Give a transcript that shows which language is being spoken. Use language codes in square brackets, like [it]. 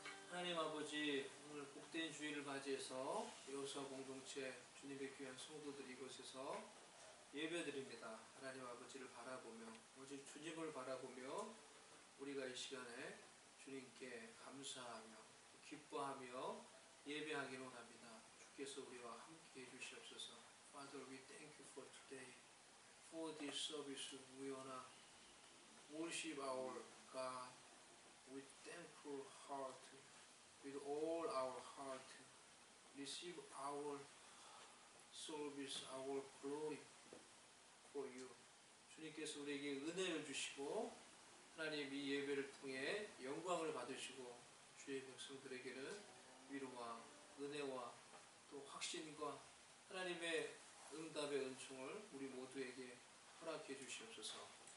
[ko] 하나님 아버지, 오늘 복된 주일을 맞이해서 여호사 공동체 주님의 귀한 성도들이 이곳에서 예배드립니다. 하나님 아버지를 바라보며, 오직 주님을 바라보며 우리가 이 시간에 주님께 감사하며 기뻐하며 예배하기를 원합니다. 주께서 우리와 함께 해주시옵소서. [en] Father, we thank you for today, for this service. We wanna worship our God with thankful heart, with all our heart. Receive our service, our glory for you. [ko] 주님께서 우리에게 은혜를 주시고, 하나님 이 예배를 통해 영광을 받으시고, 주의 백성들에게는 위로와 은혜와 또 확신과 하나님의 응답의 은총을 우리 모두에게 허락해 주시옵소서.